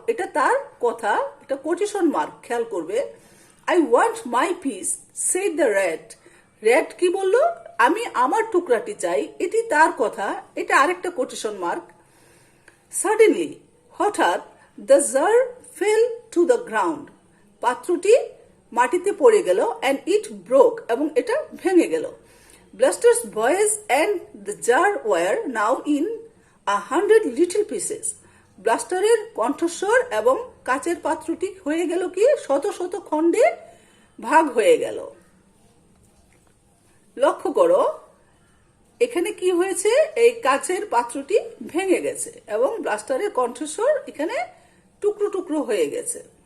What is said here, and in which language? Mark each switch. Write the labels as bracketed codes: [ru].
[bn] এটা তার কথা, এটা কোটেশন মার্ক, খেয়াল করবে। [en] I want my peace, said the rat, [bn] rat কি বলল? আমি আমার টুকরাটি চাই। এটি তার কথা, এটা আরেকটা কোটেশন মার্ক। [en] suddenly, [bn] হঠাৎ, [en] The jar fell to the ground. [bn] পাত্রটি মাটিতে পড়ে গেল [en] and it broke [bn] এবং এটা ভেঙে গেল. [en] Bluster's voice and the jar were now in 100 little pieces. [bn] ব্লাস্টারের কণ্ঠস্বর এবং কাচের পাত্রটি হয়ে গেল কি শত শত খণ্ডে ভাগ হয়ে গেল. লক্ষ্য করো এখানে কি হয়েছে, এই কাচের পাত্রটি ভেঙে গেছে এবং ব্লাস্টারের কণ্ঠস্বর এখানে টুকরো টুকরো হয়ে গেছে.